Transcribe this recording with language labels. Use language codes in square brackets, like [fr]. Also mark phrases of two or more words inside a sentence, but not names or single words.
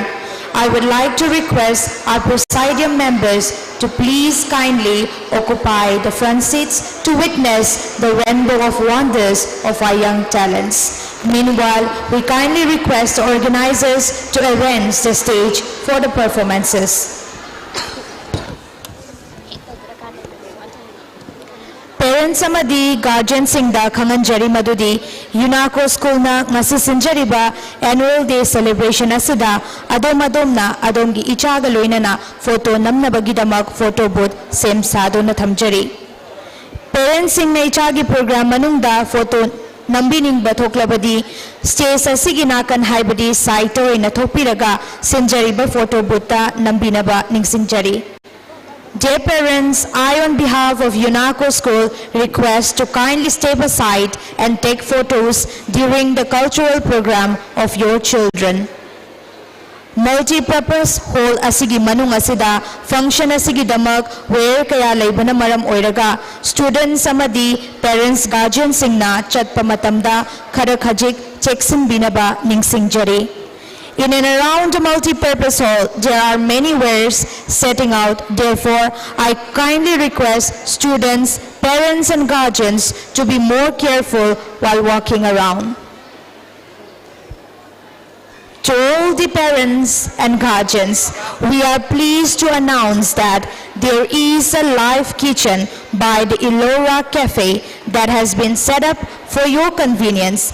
[en] I would like to request our presidium members to please kindly occupy the front seats to witness the rainbow of wonders of our young talents. Meanwhile, we kindly request the organizers to arrange the stage for the performances. Parents Parents [mni] amadi guardian singda khanganjari madudi UNESCO school na ngasi sinjariba [en] annual day celebration [mni] asida adom adomgi ichaga loinana photo namnabagidamak [en] photo booth [mni] sem sadona thamjari. Parents sing na ichagi program manungda photo nambining bathoklabadi stage asigi nakan haibadi site oina thopiraga sinjariba [en] photo booth [mni] ta nambinaba ningsingjari. [en] Dear parents, I on behalf of UNESCO School request to kindly step aside and take photos during the cultural program of your children. Multi-purpose hall [mni] asigi manung asida function asigi damak where kaya laibana maram oiraga students amadi [en] parents guardian [mni] singna chatpa matamda khara khajik cheksin binaba ningsingjari. [en] In and around the multi-purpose hall, there are many wares setting out. Therefore, I kindly request students, parents and guardians to be more careful while walking around. To all the parents and guardians, we are pleased to announce that there is a live kitchen by the Elora Cafe that has been set up for your convenience.